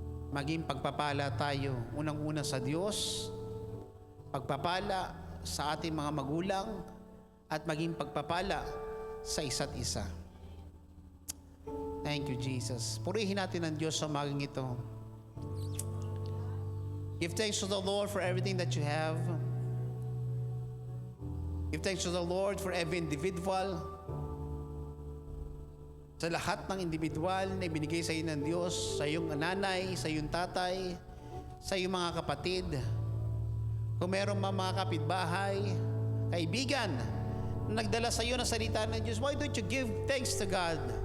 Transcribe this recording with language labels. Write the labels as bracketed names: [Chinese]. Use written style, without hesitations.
[Filipino] Maging pagpapala tayo, unang-una sa Diyos, pagpapala sa ating mga magulang, at maging pagpapala sa isa't isa. [English] Thank you, Jesus. [Filipino] Purihin natin ang Diyos sa maging ito. [English] Give thanks to the Lord for everything that you have. Give thanks to the Lord for every individual. [Filipino] Sa lahat ng individual na ibinigay sa iyo ng Diyos, sa iyong nanay, sa iyong tatay, sa iyong mga kapatid. Kung meron mga kapitbahay, kaibigan, nagdala sa iyo ng salita ng Diyos, [English] why don't you give thanks to God?